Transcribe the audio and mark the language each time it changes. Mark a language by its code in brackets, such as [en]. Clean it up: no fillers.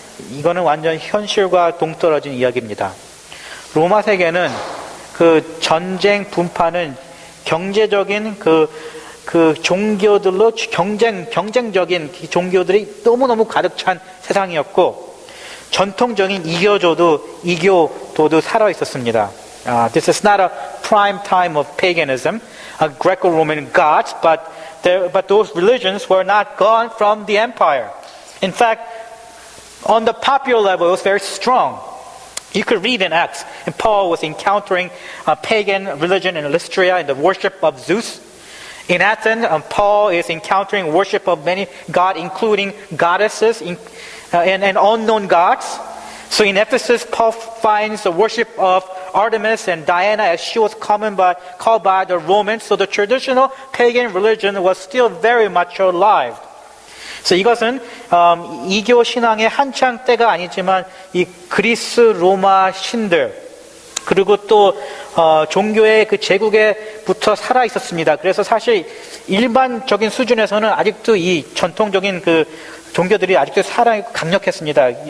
[ko] 이거는 완전 현실과 동떨어진 이야기입니다. 로마 세계는 그 전쟁 분파는 경제적인 그 종교들로 경쟁적인 종교들이 너무너무 가득 찬 세상이었고 전통적인 이교도도 살아 있었습니다. [en] This is not a prime time of paganism, Greco-Roman gods, but those religions were not gone from the empire. In fact, on the popular level, it was very strong. You could read in Acts, and Paul was encountering a pagan religion in Lystra and the worship of Zeus. In Athens, Paul is encountering worship of many gods, including goddesses and unknown gods. So in Ephesus, Paul finds the worship of Artemis and Diana as she was called by the Romans. So the traditional pagan religion was still very much alive. [ko] 그래서 이것은 이교 신앙의 한창 때가 아니지만 이 그리스 로마 신들 그리고 또 종교의 그 제국에부터 살아 있었습니다. 그래서 사실 일반적인 수준에서는 아직도 이 전통적인 그 종교들이 아직도 살아있고 강력했습니다.